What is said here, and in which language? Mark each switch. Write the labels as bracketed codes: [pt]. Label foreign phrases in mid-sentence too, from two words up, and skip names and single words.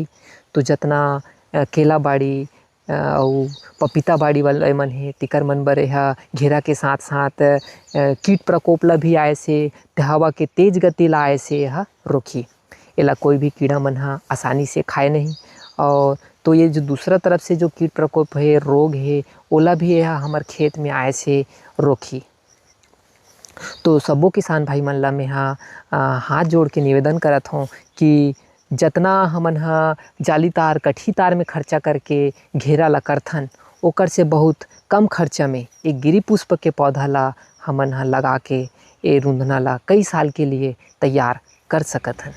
[hne] तो जितना केला बाड़ी और पपीता बाड़ी वाला मन है तिकर मन बर यह घेरा के साथ साथ कीट प्रकोप ला भी आए से हवा के तेज गति ला आए से यह रोकी। एला कोई भी कीड़ा मन हा आसानी से खाए नहीं। और तो ये जो दूसरा तरफ से जो कीट प्रकोप है, रोग है, ओला भी यह हमार खेत में आए से रोकी। तो सबो किसान भाई मन ला मैं हाथ जोड़ के निवेदन करत हूँ कि जितना हमन हा जाली तार, कठी तार में खर्चा करके घेरा ला करथन ओकर से बहुत कम खर्चा में एक गिरी पुष्प के पौधा ला हमन हा लगा के ए रूंधना ला कई साल के लिए तैयार कर सकत हन।